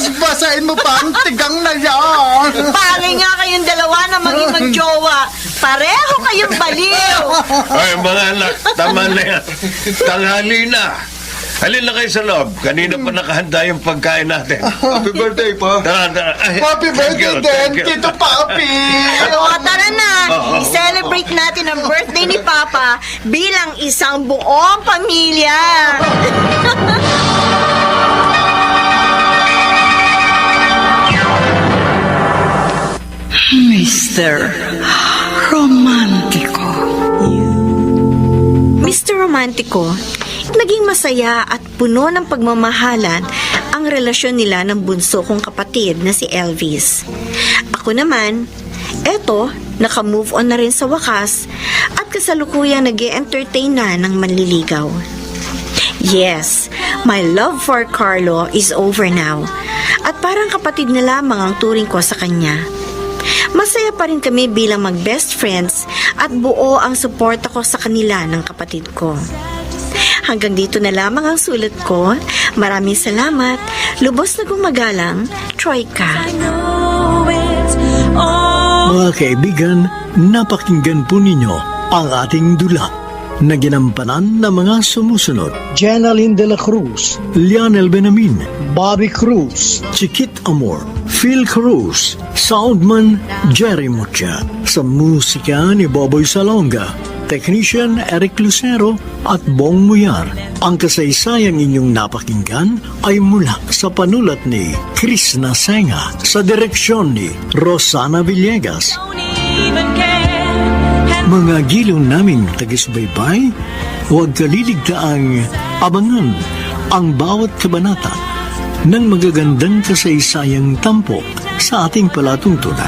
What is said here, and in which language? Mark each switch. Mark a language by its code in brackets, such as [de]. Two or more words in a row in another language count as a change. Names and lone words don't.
[tl] Basahin mo pa ang tigang na yan. Pangay nga kayong dalawa na maging magjowa. Pareho kayong baliw! Ay, mga anak, tama na yan. Tanghali na. Halin na kayo sa loob. Kanina pa nakahanda yung pagkain natin. [en] Happy birthday, pa. [tl] Tara. Ay, [en] Happy thank you, birthday thank [tl] din, [en] you. [tl] Tito Papi. O, tara na! Oo. I-celebrate natin ang birthday ni Papa bilang isang buong pamilya! Mr. Romantico. Mr. Romantico, naging masaya at puno ng pagmamahalan ang relasyon nila ng bunso kong kapatid na si Elvis. Ako naman, eto, naka-move on na rin sa wakas at kasalukuyang nag-e-entertain na ng manliligaw. [en] Yes, my love for Carlo is over now [tl] at parang kapatid na lamang ang turing ko sa kanya. Masaya pa rin kami bilang mag-best friends at buo ang suporta ko sa kanila ng kapatid ko. Hanggang dito na lamang ang sulat ko. Maraming salamat. Lubos na gumagalang, Troika. Mga kaibigan, napakinggan po ninyo ang ating dula na ginampanan ng mga sumusunod. Jenaline de la Cruz, Lionel Benamin, Bobby Cruz, Chiquit Amor, Phil Cruz, Soundman Jerry Mucha, sa musika ni Boboy Salonga, Technician Eric Lucero at Bong Muyar. Ang kasaysayang inyong napakinggan ay mula sa panulat ni Chris Nasenga, sa direksyon ni Rosana Villegas. Mga giliw naming tagisbaybay, huwag kaliligtaang abangan ang bawat kabanata ng magagandang kasaysayang tampok sa ating palatuntunan.